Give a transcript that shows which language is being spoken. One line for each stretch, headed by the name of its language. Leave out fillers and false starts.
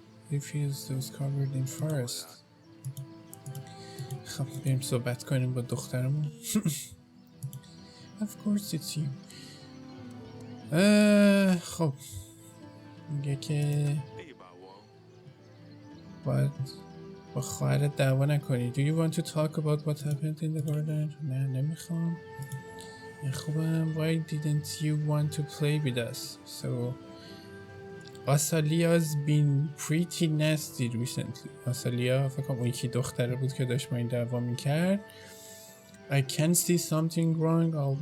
English: The fields those covered in forest.
Persian: خب بریم صحبت کنیم با دخترمون.
English: Of course it's you.
Persian: خب میگه که باید با خواهرت دعوا نکنی.
English: Do you want to talk about what happened in the garden?
Persian: نه نمیخوام. خوبم.
English: Why didn't you want to play with us? So Asalia's been pretty nasty recently.
Persian: Asalia فکر کنم اون یکی دختره بود که داشت با این دعوا میکرد.
English: I can see something wrong.